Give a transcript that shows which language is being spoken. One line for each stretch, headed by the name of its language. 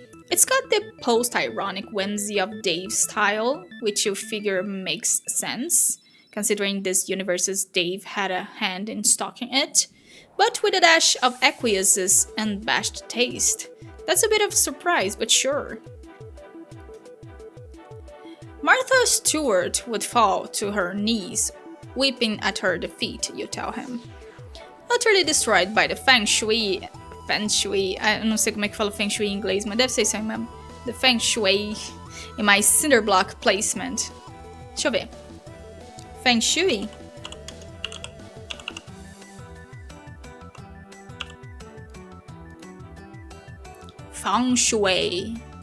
English: It's got the post-ironic whimsy of Dave's style, which you figure makes sense, considering this universe's Dave had a hand in stocking it, but with a dash of acquiescence and bashed taste. That's a bit of a surprise, but sure. Martha Stewart would fall to her knees, weeping at her defeat, you tell him. Utterly destroyed by the Feng Shui,
Portuguese: eu não sei como é que fala Feng Shui em inglês, mas deve ser isso aí mesmo.
English: The Feng Shui in my cinder block placement.
Portuguese: Deixa eu ver.
English: Feng Shui? Feng Shui.